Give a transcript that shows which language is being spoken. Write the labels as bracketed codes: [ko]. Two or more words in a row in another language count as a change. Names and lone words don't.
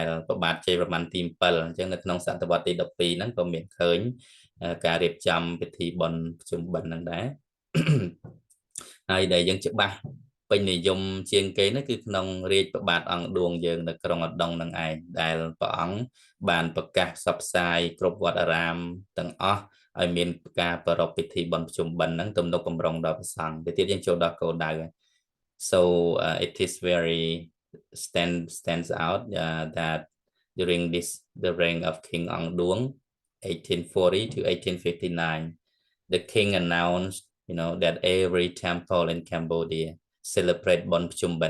[km] ប្របាទជ័យប្រមាណទី7អញ្ចឹងនៅក្នុងសតវត្សទី 12 ហ្នឹងក៏មានឃើញការរៀបចំពិធីបុណ្យជុំបិណ្ឌនឹងដែរហើយដែលយើងច្បាស់ពេញនិ យមជាងគេនោះគឺក្នុងរាជប្របាទអង្គឌួងយើងនៅក្រុងឧដុង្គនឹងឯងដែលព្រះអង្គបានប្រកាសផ្ស ព្វផ្សាយគ្រប់វត្តអារាមទាំងអស់ឲ្យមានការប្រារព្ធពិធីបុណ្យជុំបិណ្ឌហ្នឹងទំនុកបំរុងដល់ព្រះសង្ឃទៅទៀតយើងចូលដល់គោលដៅ [en] So it is very stands out that during the reign of King Ong Duong 1840 to 1859 the king announced that every temple in Cambodia celebrate Bon Pchum,